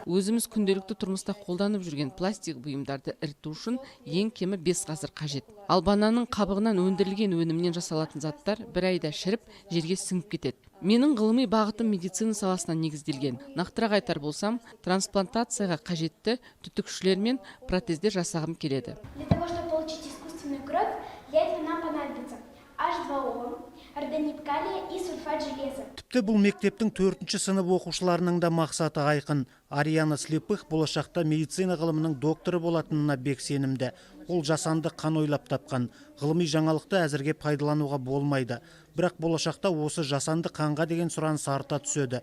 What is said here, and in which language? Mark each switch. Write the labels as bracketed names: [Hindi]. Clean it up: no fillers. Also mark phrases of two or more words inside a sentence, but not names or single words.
[Kazakh] Өзіміз күнделікті тұрмыста қолданып жүрген пластик бұйымдарды іріту үшін ең кемі 5 ғасыр қажет. Ал бананның қабығынан өндірілген өнімнен жасалатын заттар бір айда шіріп, жерге сіңіп кетеді. Менің ғылыми бағытым медицина саласына негізделген. Нақтырақ айтар болсам, трансплантацияға қажетті түтікшілер мен протездер жасағым келеді. [Russian] Для того, чтобы получить искусственную кровь, для этого нам понадобится H2O, ордонит калия и сульфат железа. [Kazakh] Тіпті бұл мектептің 4-ші сынып оқушыларының да мақсаты айқын. Ариана Слепых болашақта медицина ғылымының докторы болатынына бек сенімді. Ол жасанды қан ойлап тапқан. Ғылыми жаңалықты әзірге пайдалануға болмайды. Бірақ болашақта осы жасанды қанға деген сұраныс арта түседі.